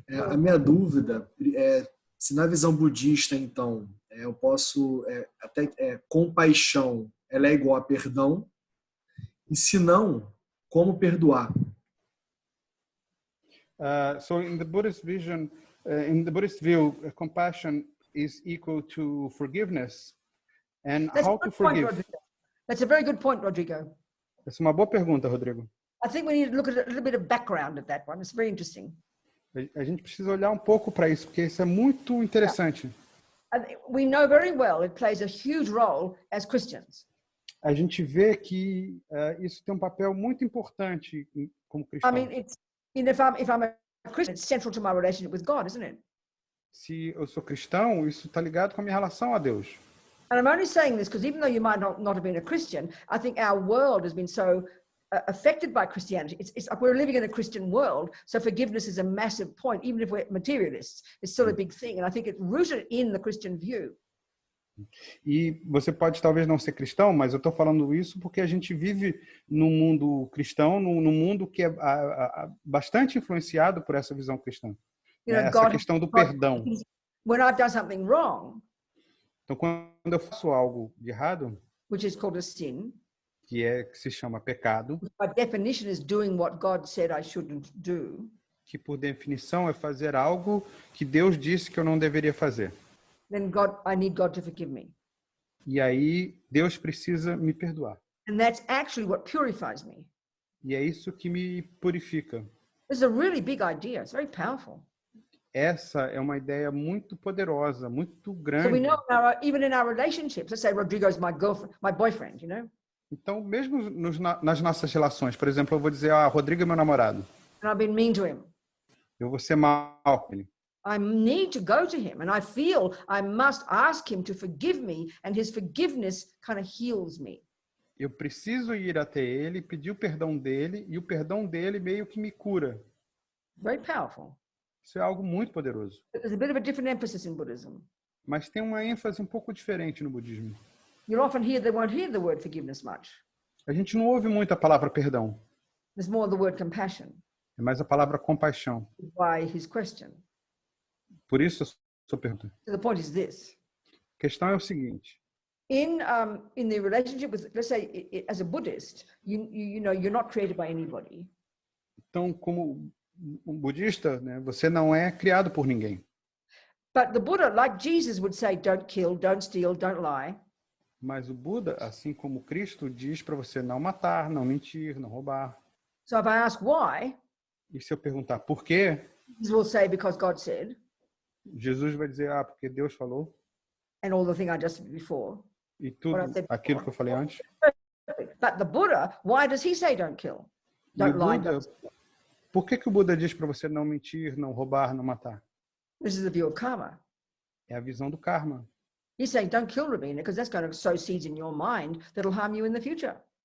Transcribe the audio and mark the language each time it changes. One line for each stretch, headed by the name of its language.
Portuguese: A minha dúvida é se na visão budista, então, eu posso compaixão, ela é igual a perdão, e se não, como perdoar?
English: So in the Buddhist vision, in the Buddhist view, compassion is equal to forgiveness. And That's how a to good point, forgive? Rodrigo. That's a very good point, Rodrigo.
Portuguese: Essa é uma boa pergunta, Rodrigo.
English: I think we need to look at a little bit of background at that one. It's very interesting.
Portuguese: A gente precisa olhar um pouco para isso, porque isso é muito interessante.
English: We know very well it plays a huge role as Christians.
Portuguese: A gente vê que isso tem um papel muito importante como cristão.
English: I mean, it's, you know, if I'm a Christian, it's central to my relationship with God, isn't it?
Portuguese: Se eu sou cristão, isso está ligado com a minha relação a Deus.
English: And I'm only saying this because even though you might not have been a Christian, I think our world has been so affected by Christianity. It's we're living in a Christian world, so forgiveness is a massive point. Even if we're materialists, it's still a big thing. And I think it's rooted in the Christian view.
Portuguese: E você pode talvez não ser cristão, mas eu estou falando isso porque a gente vive num mundo cristão, num mundo que é bastante influenciado por essa visão cristã. Essa questão do perdão.
English: When I've done something wrong,
Portuguese: então, quando eu faço algo de errado,
English: which is called a sin,
Portuguese: que se chama pecado,
English: by definition is doing what God said I shouldn't do,
Portuguese: que por definição é fazer algo que Deus disse que eu não deveria fazer.
English: then I need God to forgive me.
Portuguese: E aí Deus precisa me perdoar.
English: And that's actually what purifies me.
Portuguese: E é isso que me purifica.
English: This is a really big idea. It's very powerful.
Portuguese: Essa é uma ideia muito poderosa, muito grande.
English: So we know even in our relationships, let's say Rodrigo's my girlfriend, my boyfriend, you know?
Portuguese: Então, mesmo nas nossas relações, por exemplo, eu vou dizer, Rodrigo é meu namorado.
English: And I've been mean to him.
Portuguese: Eu vou ser mal com ele.
English: I need to go to him and I feel I must ask him to forgive me and his forgiveness kind of heals me.
Portuguese: Eu preciso ir até ele, pedir o perdão dele e o perdão dele meio que me cura.
English: Very powerful.
Portuguese: Isso é algo muito poderoso.
English: There's a bit of a different emphasis in Buddhism.
Portuguese: Mas tem uma ênfase um pouco diferente no budismo.
English: You often hear they won't hear the word forgiveness much.
Portuguese: A gente não ouve muito a palavra perdão.
English: There's more the word compassion.
Portuguese: É mais a palavra compaixão.
English: Why his question?
Portuguese: Por isso a sua pergunta.
English: So the point is this.
Portuguese: A questão é o seguinte.
English: In the relationship with, let's say, as a Buddhist, you know, you're not created by anybody.
Portuguese: Então, como um budista, né, você não é criado por ninguém.
English: But the Buddha, like Jesus, would say, don't kill, don't steal, don't lie.
Portuguese: Mas o Buda, assim como Cristo, diz para você não matar, não mentir, não roubar.
English: So if I ask why,
Portuguese: e se eu perguntar por quê,
English: Jesus will say because God said.
Portuguese: Jesus vai dizer, porque Deus falou.
English: And all the thing I just said before.
Portuguese: E tudo aquilo que eu falei antes.
English: But the Buddha, why does he say don't kill? Don't lie, don't steal?
Portuguese: Por que o Buda diz para você não mentir, não roubar, não matar?
English: This is the view of karma.
Portuguese: É a visão do karma.
English: He's saying don't kill Robina because that's going to sow seeds in your mind that'll harm you in the future.